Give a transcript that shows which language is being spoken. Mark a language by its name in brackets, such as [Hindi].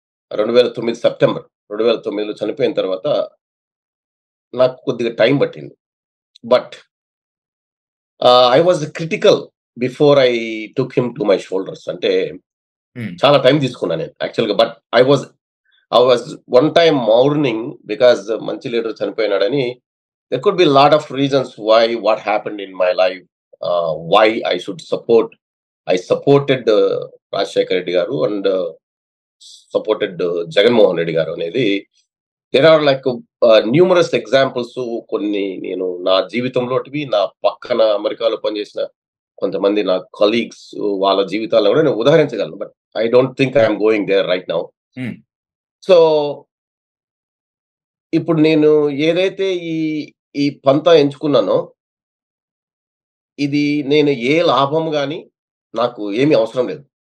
[Telugu] 2009 September 2009లో చనిపోయిన తర్వాత నాకు కొద్దిగా టైం పట్టింది. [English] But I was critical before I took him to my shoulders. [Telugu] అంటే హ్మ్. చాలా టైం తీసుకున్నా నేను యాక్చువల్‌గా. [English] but I was one time mourning because [Telugu] మంచి leader చనిపోయినాడని. [English] There could be a lot of reasons why what happened in my life, why I should support. I supported Rajshekar Reddy garu and supported Jagannath Reddy garu [Telugu] అనేది. [English] There are like numerous examples. [Telugu] కొన్ని నేను నా జీవితంలోటివి, నా పక్కన అమెరికాలో పనిచేసిన కొంతమంది నా కలీగ్స్ వాళ్ళ జీవితాలను కూడా నేను ఉదాహరించగలను. [English] But I don't think I'm going there right now. Hmm. [Telugu] సో, ఇప్పుడు నేను ఏదైతే ఈ ఈ పంతా ఎంచుకున్నానో, ఇది నేను ఏ లాభం గాని నాకు ఏమి అవసరం లేదు.